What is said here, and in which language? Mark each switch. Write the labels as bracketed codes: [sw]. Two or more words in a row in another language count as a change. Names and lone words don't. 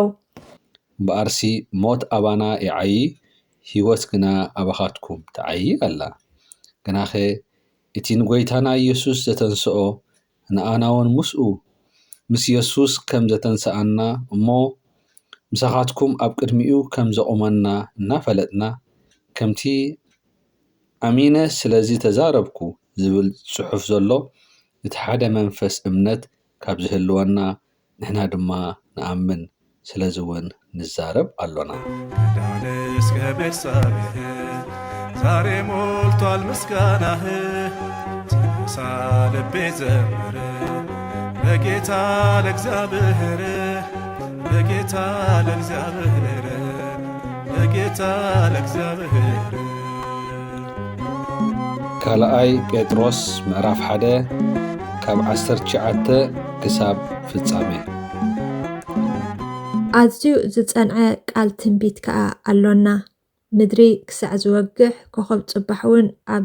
[ti] በኣርሲ ሞት ኣባና ይዓይ ህይወት ግና ኣባኻትኩም ተዓይ ኣላ። ግናኸ እቲ ንጎይታና ኢየሱስ ዘተንስኦ ንኣናውን ምስኡ ምስ ኢየሱስ ከም ዘተንስኣና እሞ ምሳኻትኩም ኣብ ቅድሚኡ ከም ዘቆመና እናፈለጥና ከምቲ ኣሚነ ስለዚ ተዛረብኩ ዝብል ጽሑፍ ዘሎ እቲ ሓደ መንፈስ እምነት ካብ ዝህልወና ንሕና ድማ ንኣምን ስለዚ እውን ንዛረብ ኣሎና። [am] ዳንስ ከቤርሳቤህ ዛሬ ሞልቷል ምስጋናህ ተነሳ ልቤ ዘምር ለጌታ ለእግዚአብሔር ለጌታ ለእግዚአብሔር ለጌታ ለእግዚአብሔር። [ti] ካልኣይ ጴጥሮስ ምዕራፍ 1 ካብ 19 ክሳብ ፍጻሜ። ኣዝዩ ዝጸንዐ ቃል ትንቢት ከዓ ኣሎና። ምድሪ ክሳዕ ዝወግሕ ኮኸብ ጽባሕ እውን ኣብ